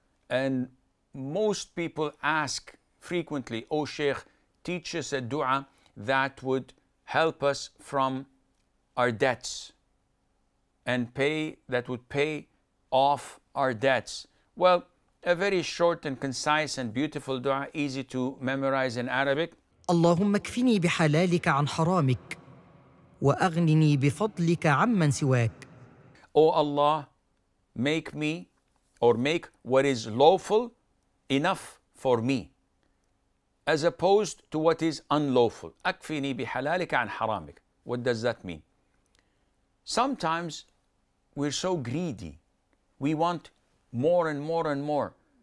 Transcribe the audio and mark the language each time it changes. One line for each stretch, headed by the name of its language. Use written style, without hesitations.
English: And most people ask frequently, "Oh Sheikh, teach us a dua that would help us from our debts and that would pay off our debts." Well, a very short and concise and beautiful dua, easy to memorize in Arabic.
Arabic: اللهم اكفني بحلالك عن حرامك وأغنني بفضلك عمن سواك.
English: Oh Allah, make me or make what is lawful enough for me, as opposed to what is unlawful.
Arabic: أكفني بحلالك عن حرامك.
English: What does that mean? Sometimes we're so greedy. We want more and more and more.